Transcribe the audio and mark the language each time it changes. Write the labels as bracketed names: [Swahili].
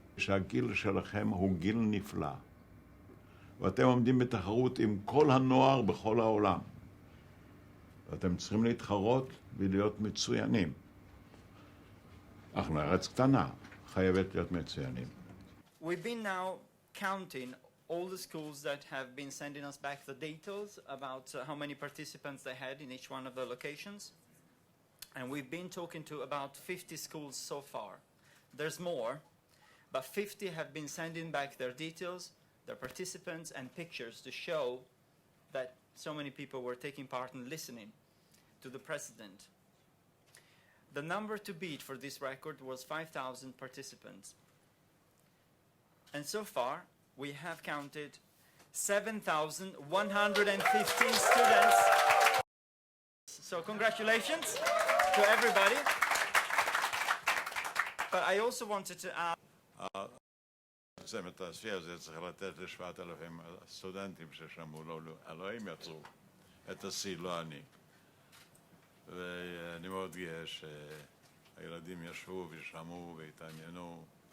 [Hebrew] שהגיל שלכם הוא גיל נפלא, ואתם עומדים בתחרות עם כל הנוער בכל העולם. ואתם צריכים להתחרות ולהיות מצוינים. אנחנו ארץ קטנה, חייבת להיות מצוינים. [English] We've been now counting all the schools that have been sending us back the details about how many participants they had in each one of the locations. And we've been talking to about 50 schools so far. There's more, but 50 have been sending back their details, their participants, and pictures to show that so many people were taking part and listening to the president. The number to beat for this record was 5,000 participants. And so far, we have counted 7,115 students. So congratulations to everybody. But I also wanted to ask... [Hebrew] הצוות העשי הזה צריך לתת ל7,000 סטודנטים ששמעו לו, אלוהים יצרו את השיא, לא אני. ואני מאוד גאה שהילדים ישבו ושמעו והתעניינו.